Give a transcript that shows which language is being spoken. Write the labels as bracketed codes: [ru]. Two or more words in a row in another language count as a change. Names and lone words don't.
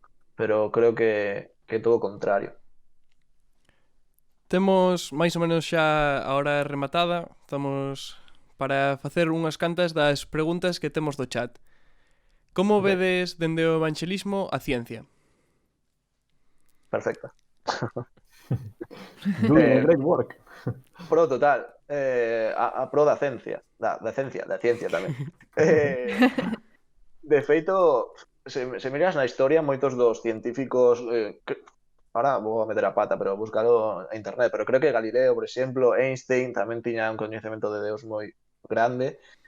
[gl] Pero creo que é todo o contrario. Temos máis ou menos xa a hora rematada. Estamos para facer unhas cantas das preguntas que temos do chat. Como vedes dende o evanxelismo a ciencia? Perfecta. [en] Doing a great work. [gl] Pro total. A pro da ciencia. Da ciencia tamén. De feito, se miras na historia, moitos dos científicos ahora vou a meter a pata, pero búscalo en internet, pero creo que Galileo, por exemplo, Einstein tamén tiña un coñecemento de Deus moi grande.